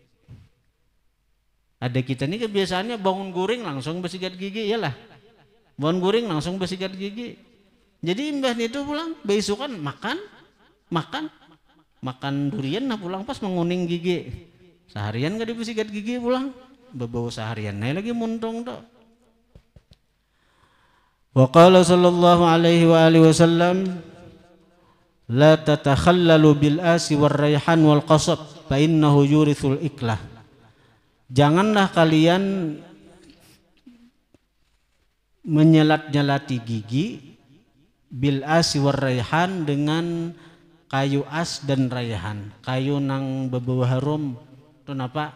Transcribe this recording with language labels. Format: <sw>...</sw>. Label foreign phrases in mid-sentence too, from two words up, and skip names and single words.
<bjn>Ada kita nih kebiasaannya bangun guring langsung bersikat gigi, iyalah. Bangun guring langsung bersikat gigi. Jadi imbah nito pulang beisukan makan durian nah pulang pas menguning gigi. Seharian gak dibersikat gigi pulang, berbau seharian. Nah lagi muntung tuh.</bjn> <ar>وقال صلى الله عليه وعلى آله وسلم لا تتخللوا بالآس والريحان والقصب فإنه يورث الأكلة.</ar> <id>Janganlah kalian menyelat-nyelati gigi</id> <ar>بالآس والريحان</ar> <id>dengan kayu as dan raihan.</id> <bjn>Kayu nang berbau harum itu apa?</bjn>